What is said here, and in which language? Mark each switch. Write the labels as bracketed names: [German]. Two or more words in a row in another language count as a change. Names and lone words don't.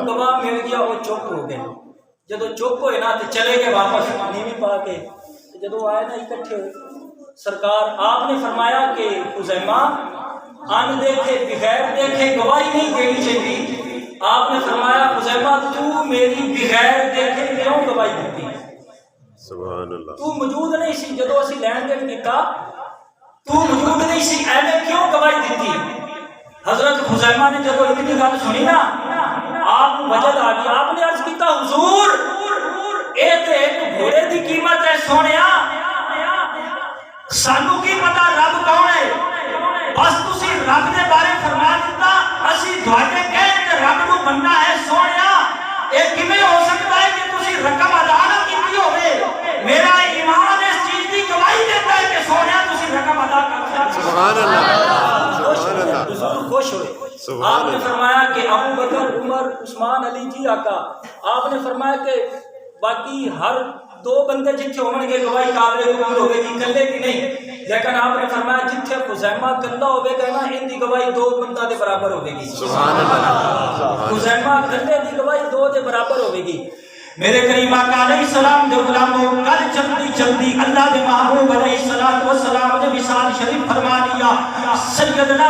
[Urdu] گواہ مل گیا وہ چپ ہو گئے جب چپ ہوئے نا تو چلے گئے واپس نیوی پا کے جب آئے نا اکٹھے ہوئے سرکار آپ نے فرمایا کہ خزیمہ ان دیکھے بغیر دیکھے گواہی نہیں دینی چاہیے آپ نے فرمایا خزیمہ تو میری بغیر دیکھے کیوں گواہی دیتی [Arabic] سبحان اللہ [Punjabi] تو موجود نہیں سی جدو اسی لین دین کیتا تو موجود نہیں سی ایویں کیوں گواہی دیتی حضرت خزیمہ نے جب اتنی گل سنی نا آپ وجد آ گیا آپ نے عرض کیتا حضور اے تے ایک گھوڑے دی قیمت ہے سونیا سانو کی پتہ رب کون ہے بس تسی رب دے بارے فرما دیتا اسی تواڈے کہے تے رب نو مننا ہے سونیا اے کیویں ہو سکتا ہے کہ تسی رقم ادا نہ کیتی ہوے میرا ایمان اس چیز دی گواہی دیتا ہے کہ سونیا تسی رقم ادا کر [Arabic] سبحان اللہ سبحان اللہ [Punjabi] حضور خوش ہوئے آپ نے فرمایا کہ ابو بکر عمر عثمان علی جی آقا آپ نے فرمایا کہ باقی ہر دو بندے جتھے ہون گے گواہی قابل قبول ہوے گی کلے کی نہیں لیکن آپ نے فرمایا جتھے خزیمہ کلا ہوے گا نا ان دی گواہی دو بندہ دے برابر ہوے گی [Arabic] سبحان اللہ [Punjabi] خزیمہ کلے دی گواہی دو دے برابر ہوے گی میرے کریم آقا [Arabic] علیہ السلام [Punjabi] دے غلاموں کل چلتی چلتی اللہ دے محبوب [Arabic] علیہ الصلوۃ والسلام [Punjabi] نے وصال شریف فرما لیا سیدنا